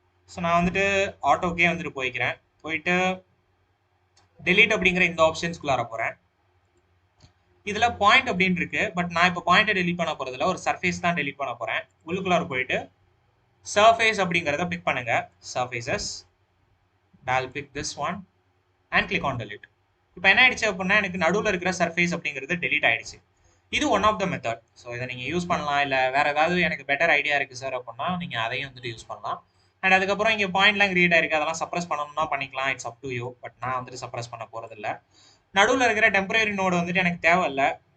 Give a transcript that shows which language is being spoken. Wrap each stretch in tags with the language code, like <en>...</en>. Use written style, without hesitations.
<ta>So நான் வந்துட்டு ஆட்டோக்கே வந்துட்டு போயிட்டு டெலீட் அப்படிங்கிற இந்த ஆப்ஷன்ஸ்குள்ளார போகிறேன். இதில் பாயிண்ட் அப்படின்னு இருக்கு. பட் நான் இப்போ பாயிண்ட்டை டெலீட் பண்ண போகிறதுல ஒரு சர்ஃபேஸ் தான் டெலீட் பண்ண போகிறேன். உள்ளுக்குள்ளார போயிட்டு சர்ஃபேஸ் அப்படிங்கிறத பிக் பண்ணுங்க.</ta> <en>Surfaces, I'll pick this one and click on delete.</en> <ta>இப்போ என்ன ஆயிடுச்சு அப்படின்னா எனக்கு நடுவில் இருக்கிற சர்ஃபேஸ் அப்படிங்கிறது டெலீட் ஆயிடுச்சு. இது</ta> <en>One of the method.</en> <ta>So இதை நீங்கள் யூஸ் பண்ணலாம். இல்லை வேற ஏதாவது எனக்கு பெட்டர் ஐடியா இருக்குது சார் அப்படின்னா நீங்கள் அதையும் வந்துட்டு யூஸ் பண்ணலாம். அண்ட் அதுக்கப்புறம் இங்கே பாயிண்ட்லாம் கிரியேட் ஆயிருக்கு, அதெல்லாம் சப்ரஸ் பண்ணணும்னா பண்ணிக்கலாம்.</ta> <en>It's up to you.</en> <ta>But நான் வந்துட்டு சப்ரஸ் பண்ண போகிறதில்ல. நடுவில் இருக்கிற டெம்பரரி நோடு வந்துட்டு எனக்கு தேவையில்லை.</ta>